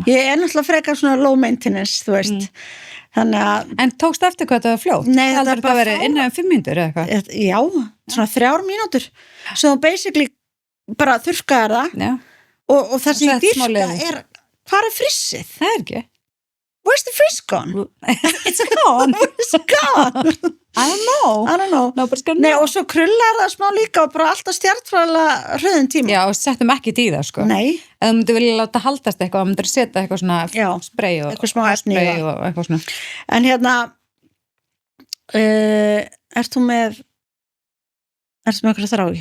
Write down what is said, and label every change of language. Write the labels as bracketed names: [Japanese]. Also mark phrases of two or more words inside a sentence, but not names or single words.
[Icelandic] Ég er náttúrulega frekar svona [English] low maintenance, [Icelandic] þú veist. Þannig að... En tókst eftir hvað þetta var fljótt? Nei, þetta var bara verið innan 5 mínútur eða eitthvað? Já, svona 3 mínútur. Svo basically bara þurrkaðar það. Já. Og það sem ég dyrka er, hvað er frissið? Það er ekki. [English] Where's the frizz gone? It's gone. It's gone. I don't know. Nobody's gonna know. [Icelandic] Nei, og svo krullar það smá líka og bara alltaf stjartfræðilega hröðum tíma. Já, og settum ekki í það, sko. Nei. Ef þú myndir vilja láta haldast eitthvað, þú myndir setja eitthvað svona spray og eitthvað smá efni og eitthvað svona. En hérna, ert þú með eitthvað þrági?